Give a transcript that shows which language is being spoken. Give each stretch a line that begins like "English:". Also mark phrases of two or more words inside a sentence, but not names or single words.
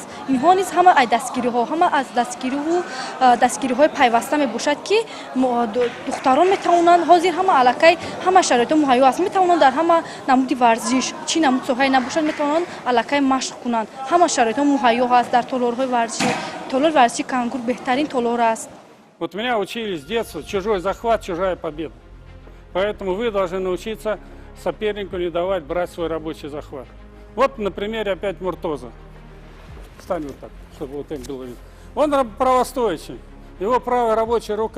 Tajik: Инҳо низ ҳама аз дастгириҳо, ҳама аз дастгириҳои пайваста мебошад ки духтарон метавонанд ҳозир ҳама аллакай ҳама шароито муҳайё аст, метавонанд дар ҳама намуди варзиш чӣ намуд соҳае набошад метавонанд аллакай машқ кунанд. Ҳама шароито муҳайё ҳаст дар толорҳои варзишӣ. Толори варзиши Кангур беҳтарин толор аст.
Russian: Вот меня учили с детства: чужой захват, чужая победа. Поэтому вы должны научиться сопернику не давать брать свой рабочий захват. Вот на примере опять Муртоза. Встань вот так, чтобы вот им было видно. Он правостоящий, его правая рабочая рука.